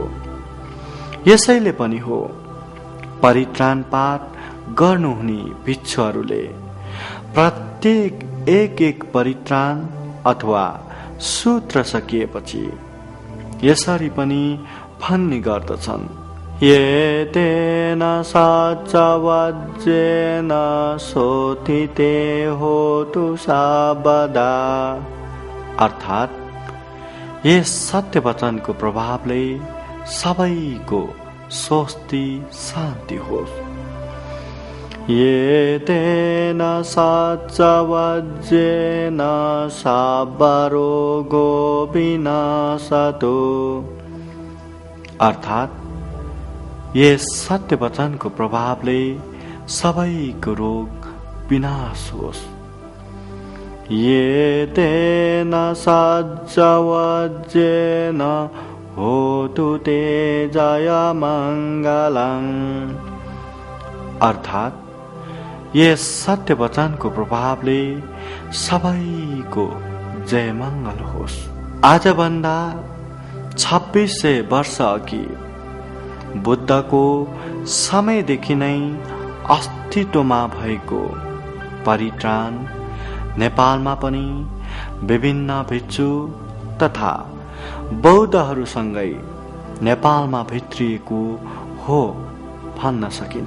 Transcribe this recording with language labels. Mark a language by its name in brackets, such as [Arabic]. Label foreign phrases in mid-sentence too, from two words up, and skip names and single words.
[Nepali] यसैले पनि हो परित्राण पाठ गर्नुहुने भिक्षुहरूले प्रत्येक एक परित्राण अथवा सूत्र सकिएपछि यसरी पनि भन्ने गर्दछन्, [Pali] ये तेन सच्चवज्जेन सोथिते होतु साबदा। [Nepali] अर्थात् यस सत्य वचनको प्रभावले सबैको स्वस्ति, शान्ति होस्। [Pali] ये तेन सच्चवज्जेन सर्वरोगो विनाशतु। [Nepali] अर्थात् यस सत्य वचनको प्रभावले सबैको रोग विनाश होस्। [Pali] ये तेन सच्चवज्जेन होतु ते जय मङ्गलम्। [Nepali] अर्थात् यस सत्य वचनको प्रभावले सबैको जय मङ्गल होस्। आजभन्दा 2600 वर्ष अघि बुद्धको समयदेखि नै अस्तित्वमा भएको परित्राण नेपालमा पनि विभिन्न भिक्षु तथा बौद्धहरूसँगै नेपालमा भित्रिएको हो भन्न सकिन्छ।